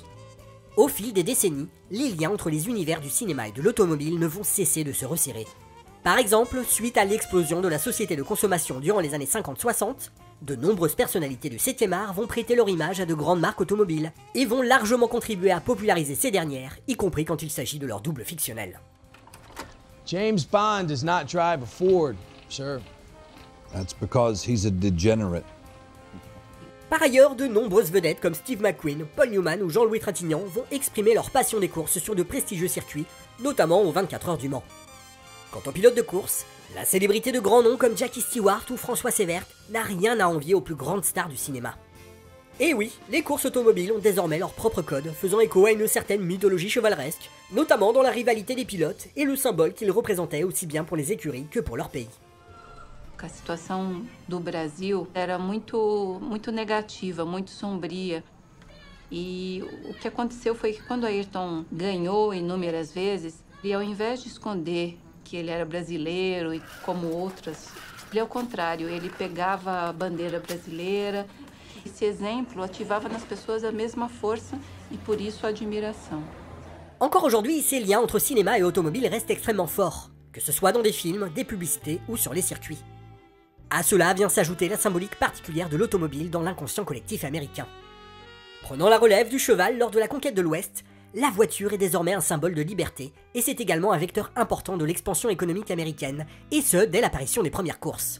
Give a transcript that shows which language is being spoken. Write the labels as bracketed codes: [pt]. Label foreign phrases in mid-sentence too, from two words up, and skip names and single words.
[fr] Au fil des décennies, les liens entre les univers du cinéma et de l'automobile ne vont cesser de se resserrer. Par exemple, suite à l'explosion de la société de consommation durant les années 50-60, de nombreuses personnalités du 7e art vont prêter leur image à de grandes marques automobiles et vont largement contribuer à populariser ces dernières, y compris quand il s'agit de leur double fictionnel. [en] James Bond does not drive a Ford, sir. That's because he's a degenerate. [fr] Par ailleurs, de nombreuses vedettes comme Steve McQueen, Paul Newman ou Jean-Louis Trintignant vont exprimer leur passion des courses sur de prestigieux circuits, notamment aux 24 heures du Mans. Quant au pilote de course, la célébrité de grands noms comme Jackie Stewart ou François Sévert n'a rien à envier aux plus grandes stars du cinéma. Et oui, les courses automobiles ont désormais leur propre code, faisant écho à une certaine mythologie chevaleresque, notamment dans la rivalité des pilotes et le symbole qu'ils représentaient aussi bien pour les écuries que pour leur pays. [pt] A situação do Brasil era muito negativa, muito sombria. E o que aconteceu foi que quando Ayrton ganhou inúmeras vezes, ele ao invés de esconder que ele era brasileiro e como outras, ele ao contrário, ele pegava a bandeira brasileira. Esse exemplo ativava nas pessoas a mesma força e por isso a admiração. [fr] Encore aujourd'hui, ces liens entre cinéma et automobile restent extrêmement forts, que ce soit dans des films, des publicités ou sur les circuits. À cela vient s'ajouter la symbolique particulière de l'automobile dans l'inconscient collectif américain. Prenant la relève du cheval lors de la conquête de l'Ouest, la voiture est désormais un symbole de liberté et c'est également un vecteur important de l'expansion économique américaine, et ce dès l'apparition des premières courses.